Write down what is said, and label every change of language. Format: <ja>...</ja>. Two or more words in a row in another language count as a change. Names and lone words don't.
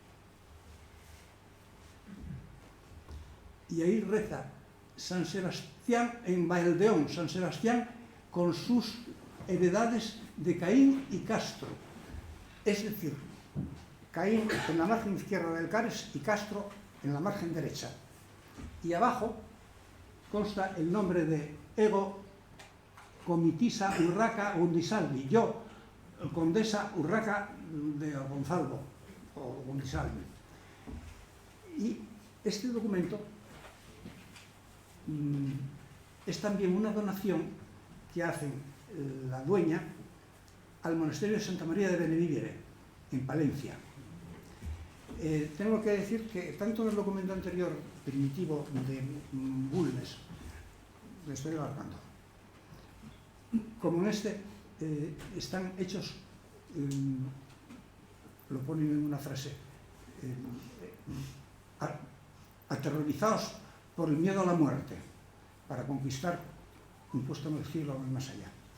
<es>Y ahí reza San Sebastián en Valdeón, San Sebastián con sus heredades de Caín y Castro. Es decir, Caín en la margen izquierda del Cares y Castro en la margen derecha. Y abajo consta el nombre de</es> <la>Ego Comitisa</la> <es>Urraca Gundisalvi, yo, condesa Urraca de Gonzalvo, o Gundisalvi. Y este documento es también una donación que hace la dueña al monasterio de Santa María de Benevivere, en Palencia. Tengo que decir que tanto en el documento anterior, primitivo de Bulnes, lo estoy alargando, como en este, están hechos, lo ponen en una frase, aterrorizados por el miedo a la muerte, para conquistar un puesto en el cielo o en el más allá.</es>